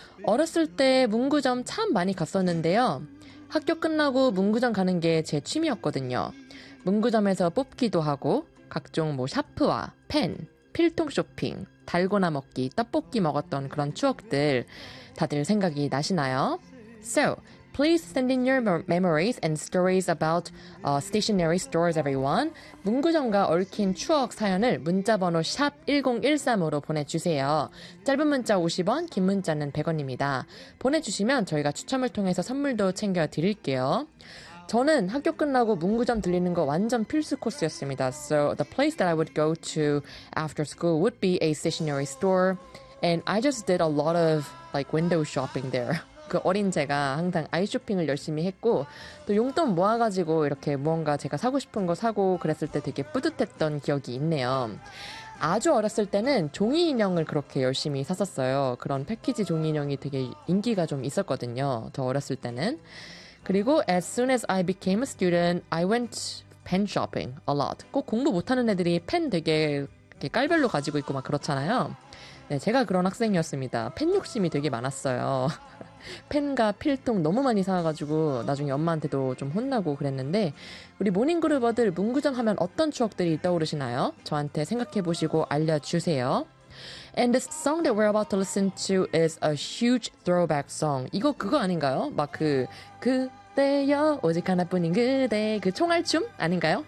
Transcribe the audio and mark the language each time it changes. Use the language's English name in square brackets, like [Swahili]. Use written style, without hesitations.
[Korean] 어렸을 때 문구점 참 많이 갔었는데요. 학교 끝나고 문구점 가는 게 제 취미였거든요. 문구점에서 뽑기도 하고 각종 뭐 샤프와 펜, 필통 쇼핑, 달고나 먹기, 떡볶이 먹었던 그런 추억들 다들 생각이 나시나요? [English] So, please send in your memories and stories about stationery stores, everyone. [Korean] 문구점과 얽힌 추억 사연을 문자번호 #1013으로 보내주세요. 짧은 문자 50원, 긴 문자는 100원입니다. 보내주시면 저희가 추첨을 통해서 선물도 챙겨드릴게요. 저는 학교 끝나고 문구점 들리는 거 완전 필수 코스였습니다. [English] So the place that I would go to after school would be a stationery store. And I just did a lot of like window shopping there. [Korean] 그 어린 제가 항상 아이쇼핑을 열심히 했고 또 용돈 모아가지고 이렇게 무언가 제가 사고 싶은 거 사고 그랬을 때 되게 뿌듯했던 기억이 있네요. 아주 어렸을 때는 종이 인형을 그렇게 열심히 샀었어요. 그런 패키지 종이 인형이 되게 인기가 좀 있었거든요. 더 어렸을 때는. 그리고 [English] as soon as I became a student, I went pen shopping a lot. [Korean] 꼭 공부 못하는 애들이 펜 되게 이렇게 깔별로 가지고 있고 막 그렇잖아요. 네, 제가 그런 학생이었습니다. 펜 욕심이 되게 많았어요. 펜과 필통 너무 많이 사와가지고 나중에 엄마한테도 좀 혼나고 그랬는데 우리 모닝그루버들 문구점 하면 어떤 추억들이 떠오르시나요? 저한테 생각해보시고 알려주세요. [English] And this song that we're about to listen to is a huge throwback song. [Korean] 이거 그거 아닌가요? 막 그때여 오직 하나뿐인 그대 그 총알춤 아닌가요?